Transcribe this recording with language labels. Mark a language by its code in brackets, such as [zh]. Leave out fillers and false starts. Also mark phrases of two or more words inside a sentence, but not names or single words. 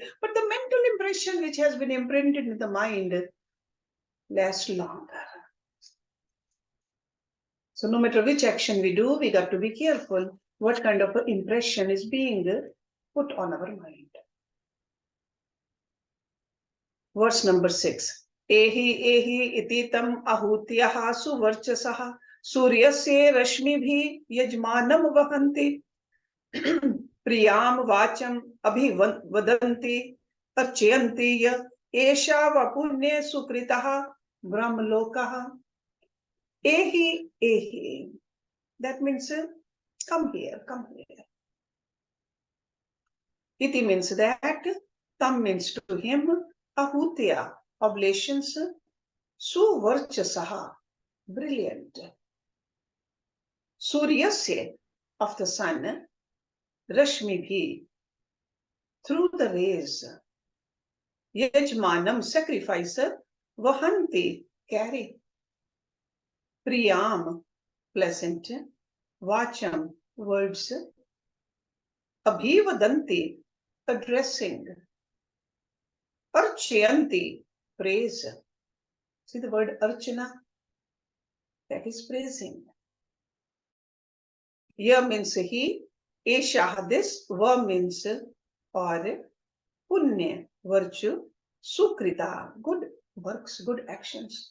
[en] But the mental impression which has been imprinted in the mind lasts longer. So no matter which action we do, we got to be careful what kind of impression is being put on our mind. Verse number 6. [sa] एहि इतितम् आहुतयः सुवर्चसः सूर्यस्य रश्मिभिः यजमानं वहन्ति प्रियां वाचम् अभिवदन्ति अर्चयन्ति य एष वः पुण्ये सुकृतः ब्रह्मलोकः. एहि, एहि. [en] That means come here, come here. Iti means that, tam means to him, ahutya, oblations, suvarchasaha, brilliant. Suryasya, of the sun, rashmibhi, through the rays. Yajmanam, sacrificer, vahanti, carry. Priyam, pleasant. Vacham, words. Abhivadanti, addressing. Archayanti, praise. See the word archana? That is praising. Ya means he, Esha this, Va means or, Punya, virtue, Sukrita, good works, good actions.